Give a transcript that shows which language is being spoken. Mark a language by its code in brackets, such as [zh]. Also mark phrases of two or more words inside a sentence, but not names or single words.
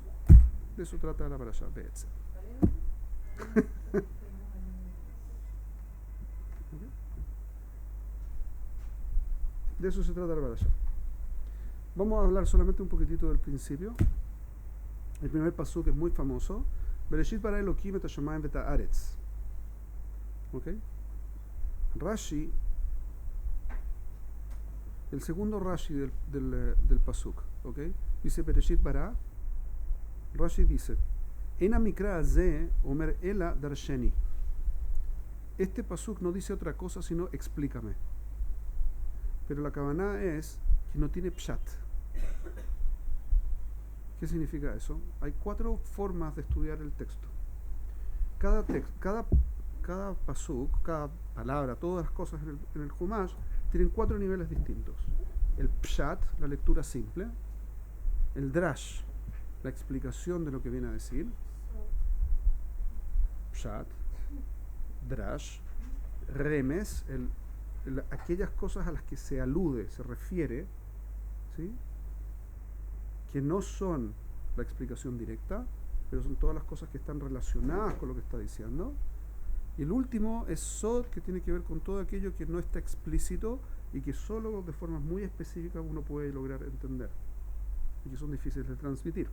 [es] De eso trata la parashá, Be'etzel. De eso se trata la parashá. Vamos a hablar solamente un poquitito del principio. El primer pasuk es muy famoso. [he] בראשית ברא אלוקים את השמים ואת הארץ. [es] ¿Ok? Rashi, el segundo Rashi del pasuk, ¿ok? [he] Dice בראשית ברא. Rashi dice, אין מקרא זה אומר אלא דרשני. [es] Este pasuk no dice otra cosa sino explícame. Pero la kavaná es que no tiene pshat. ¿Qué significa eso? Hay 4 formas de estudiar el texto. Cada pasuk, cada palabra, todas las cosas en el Humash tienen 4 niveles distintos. El pshat, la lectura simple. El drash, la explicación de lo que viene a decir. [he] פשט, דרש, רמז, [es] aquellas cosas a las que se alude, se refiere, ¿sí? Que no son la explicación directa, pero son todas las cosas que están relacionadas con lo que está diciendo. Y el último es sod, que tiene que ver con todo aquello que no está explícito y que solo de formas muy específicas uno puede lograr entender y que son difíciles de transmitir.